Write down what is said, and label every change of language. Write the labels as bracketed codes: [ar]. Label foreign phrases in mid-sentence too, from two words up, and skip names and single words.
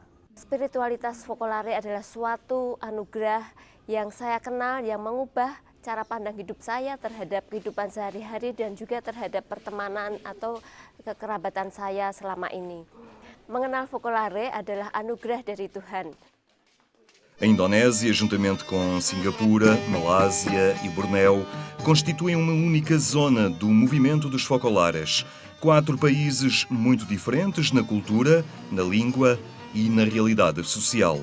[id] Spiritualitas Fokolare adalah suatu anugerah yang saya kenal yang mengubah cara pandang hidup saya terhadap kehidupan sehari-hari dan juga terhadap pertemanan atau kekerabatan saya selama ini. Mengenal Fokolare adalah anugerah dari Tuhan. [pt] A Indonésia, juntamente com Singapura, Malásia e Bornéu, constituem uma única zona do movimento dos focolares. 4 países muito diferentes na cultura, na língua e na realidade social.